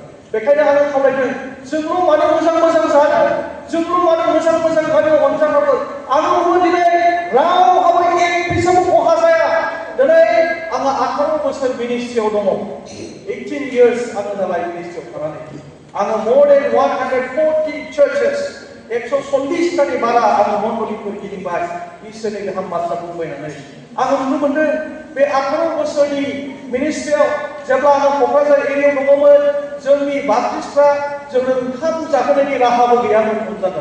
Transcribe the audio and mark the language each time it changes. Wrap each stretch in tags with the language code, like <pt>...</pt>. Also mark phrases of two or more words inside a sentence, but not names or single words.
<brx>बेखायनो आङो खावलायदों जोंल' मानो मोजां मोजां जानो, जोंल' मानो मोजां मोजां जानो अनजाग्राफोर। आंबो दिनै रावहाबो एक फैसाबो खहा जाया। दिनै आङो 18 बोसोर मिनिस्ट्रियाव दङ। 18 years आङो जाबाय मिनिस्ट्रियाव थानानै। आङो</brx> <en>more than 140 churches</en> <brx>140टानि बारा आङो मण्डलिफोर गिदिंबाय इसोरनि गाहाम बाथ्रा बुंबायनानै। आङो नुनो मोनदों बे 18 बोसोरनि मिनिस्ट्रियाव जेब्ला आङो क'क्राझार एरियायाव दङमोन जोंनि बाप्टिस्टफ्रा जोंनो ओंखाम जाहोनायनि राहाबो गैयामोन हमजागोन।</brx>